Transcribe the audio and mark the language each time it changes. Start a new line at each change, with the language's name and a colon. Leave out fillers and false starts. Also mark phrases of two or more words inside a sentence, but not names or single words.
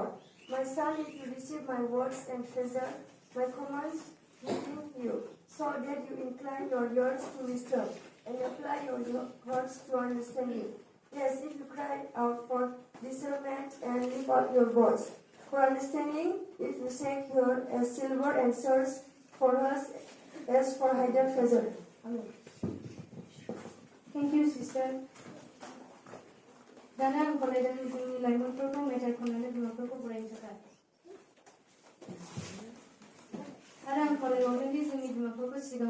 English: My son, if you receive my words and treasure my commands within you, so that you incline your ears to wisdom and apply your hearts to understanding. Yes, if you cry out for discernment and lift up your voice for understanding, if you seek her as silver and search for us as for hidden treasure. Amen. Thank you, sister.
Bodo: दाना आं फरायदों जोंनि लाइमोनफोरखौ मेथाइ खननानै बिमाफोरखौ बरायनो थाखाय आरो आं फरायबावदों दि जोंनि बिमाफोरखौ